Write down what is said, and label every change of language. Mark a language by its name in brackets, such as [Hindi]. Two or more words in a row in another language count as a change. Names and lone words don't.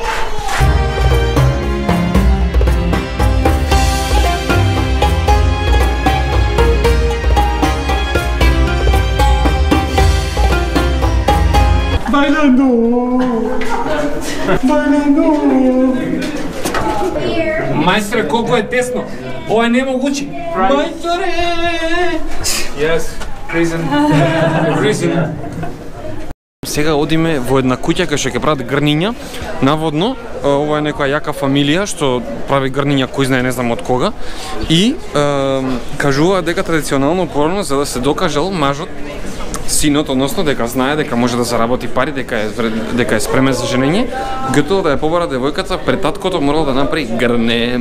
[Spanish] Bailando! Bailando! [Macedonian] Мајстре, колко е тесно! Ова е немогуче! Мајсторе! [English] Yes. Prison. [Macedonian] Сега одиме во една куќа кај што ќе прават грниња. Наводно, ова е некоја јака фамилија што прави грниња кој знае не знам од кога. И кажува дека традиционално порано за да се докажал мажот, синот, односно дека знае дека може да заработи пари, дека е спремен за женење, готово да ја побара девојката, пред таткото морал да направи грне.